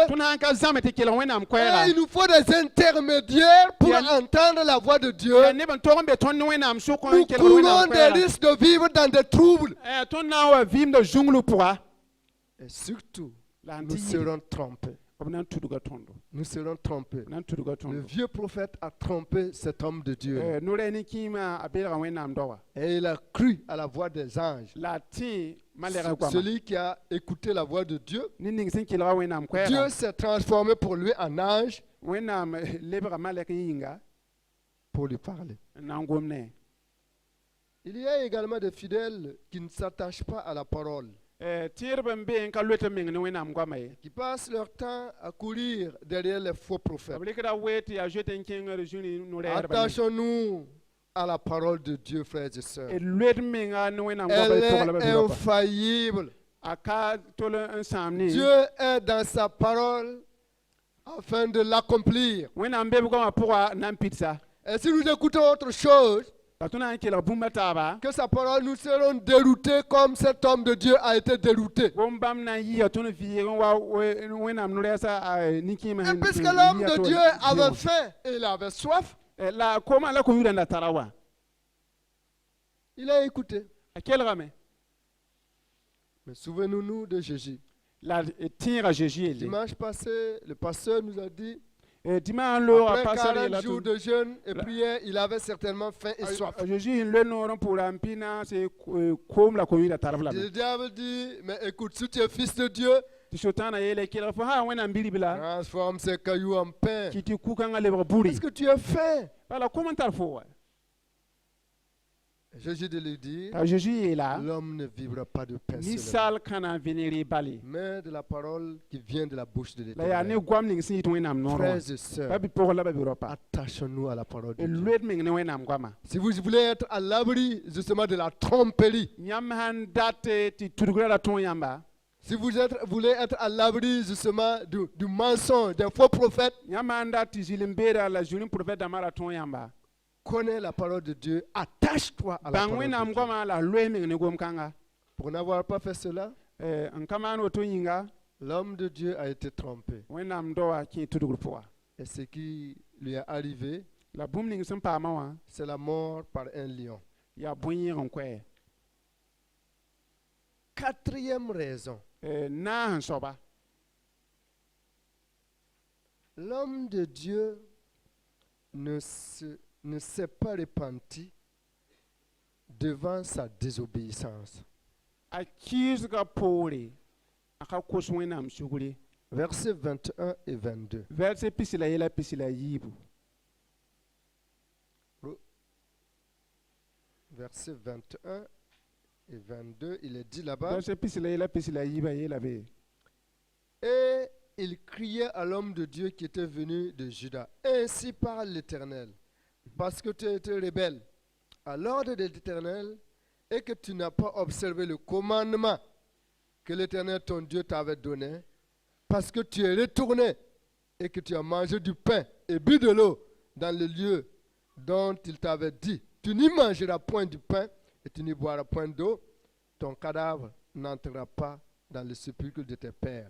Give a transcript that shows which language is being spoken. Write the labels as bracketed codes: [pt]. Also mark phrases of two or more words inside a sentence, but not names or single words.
[mos] tõnd sã n ka zãme tɩ kelg wẽnnaam koɛɛga [fr] il nous faut des intermédiaires pour Bien. entendre la voix de Dieu. [mos] yaa neb n tog n be tõnd ne wẽnnaam sʋk n [fr] Nous [mos] kelg [fr] courons [mos] wẽnnaam [fr] des [mos] koɛɛga [fr] risques de vivre dans des troubles. [mos] tõnd na n wa vɩɩmda zũnglu pʋga [fr] Et surtout, [mos] la n [fr] nous [mos] tɩ yɩ [fr] serons trompés. [mos] b na n tudga tõndo [fr] Nous serons trompés. [mos] b na n tudga [fr] Le [mos] tõndo [fr] vieux prophète a trompé cet homme de Dieu. [mos] no-rɛɛ ne kĩimã a belga wẽnnaam daoa [fr] Et il a cru à la voix des anges. [mos] la a tẽ malɛga goama [fr] Celui qui a écouté la voix de Dieu, [mos] ne ning sẽn kelga wẽnnaam [fr] Dieu [mos] koɛɛga [fr] s'est transformé pour lui en ange [mos] wẽnnaam lebga malɛk n yĩnga [fr] pour lui parler. [mos] n na n gom ne [fr] Il y a également des fidèles qui ne s'attachent pas à la parole, [mos] tẽedb n be n ka loet n meng ne wẽnnaam goama ye [fr] qui passent leur temps à courir derrière les faux prophètes. [mos] b rɩkda we tɩ yaa zoet n kẽngr zũni no-rɛɛdba [fr] Attachons-nous à la parole de Dieu, frères et sœurs. [mos] d loet n menga ne wẽnnaam goaba [fr] Elle [mos] toglba [fr] est [mos] bɩ [fr] infaillible. [mos] a ka tol n sãam ne [fr] Dieu est dans sa parole afin de l'accomplir. [mos] wẽnnaam be b goamã pʋga na n pidsa [fr] Et si nous écoutons autre chose [mos] la tõnd na n kelg bũmba taaba [fr] que sa parole, nous serons déroutés comme cet homme de Dieu a été dérouté. [mos] gom bãmb na n yɩa tõnd vɩɩg n wa wẽnnaam no-rɛɛsã nin-kĩimã [fr] Et puisque l'homme de Dieu avait faim et il avait soif, [mos] la koomã la ko-yurã da tara wa [fr] il a écouté. [mos] a kelgame [fr] Mais souvenons-nous de Jésus. [mos] la tẽega Jésus yeele [fr] Dimanche passé, le pasteur nous a dit, [mos] dimanche loogã [fr] après pasar [mos] 40 yeela [fr] jours de jeûne et prière, il avait certainement faim et soif. [mos] Jésus n loe noor n pʋʋra n pɩ se koom la ko-yurã tarb lame [fr] Le diable dit, mais écoute, si tu es fils de Dieu, [mos] tɩ sotãana yeela kelg fo sã wẽnnaam bi la [fr] transforme ces cailloux en pain. [mos] kɩ tɩ kukãngã lebg buri [fr] Parce que tu es faim. [mos] bala kom n tar fo wa [fr] Jésus de lui dire, [mos] t'a Jésus yeela [fr] l'homme ne vivra pas de pain seulement, [mos] ninsal ka na n vɩ ne rɩ bale [fr] mais de la parole qui vient de la bouche de [mos] la yaa ne [fr] l'Éternel. [mos] goam ning sẽn yɩt wẽnnaam noor wã [fr] Frères et [mos] ba [fr] sœurs, [mos] bɩ pʋgr la ba bɩ rɔpa [fr] attachons-nous à la parole de [mos] d [fr] Dieu. [mos] loed meng ne wẽnnaam goama [fr] Si vous voulez être à l'abri justement de la tromperie, [mos] yãmb sãn dat tɩ tudgrã ra tõog yãmba [fr] si vous voulez être à l'abri justement du mensonge, des faux prophètes, [mos] yãmb sãn dat tɩ zĩl n beera la zũni profɛt dãmbã ra tõog yãmba [fr] connais la parole de Dieu, attache-toi à la [mos] bãng [fr] parole de [mos] wẽnnaam [fr] Dieu. [mos] goamã la loe meng ne gom-kãnga [fr] Pour n'avoir pas fait cela, [mos] n ka maan woto yĩnga [fr] l'homme de Dieu a été trompé. [mos] wẽnnaam daoa kẽ tudgr pʋga [fr] Et ce qui lui est arrivé, [mos] la bũmb ning sẽn paamã wã [fr] c'est la mort par un lion. [mos] yaa bõe-yẽg n koɛ [fr] Quatrième raison, [mos] naas n soaba [fr] l'homme de Dieu ne s'est pas repenti devant sa désobéissance. [mos] a kiisga poore a ka kos wẽnnaam sugre [fr] Versets 21 et 22. [mos] vɛrse pisi la yɛla pisi la yiibu [fr] Versets 21 et 22, il est dit là-bas, [mos] vɛrse pisi la yɛla pisi la yiiba yeela be [fr] et il criait à l'homme de Dieu qui était venu de Juda. Ainsi parle l'Éternel, parce que tu as été rebelle à l'ordre de l'Éternel et que tu n'as pas observé le commandement que l'Éternel ton Dieu t'avait donné, parce que tu es retourné et que tu as mangé du pain et bu de l'eau dans le lieu dont il t'avait dit, tu n'y mangeras point du pain et tu n'y boiras point d'eau, ton cadavre n'entrera pas dans le sépulcre de tes pères.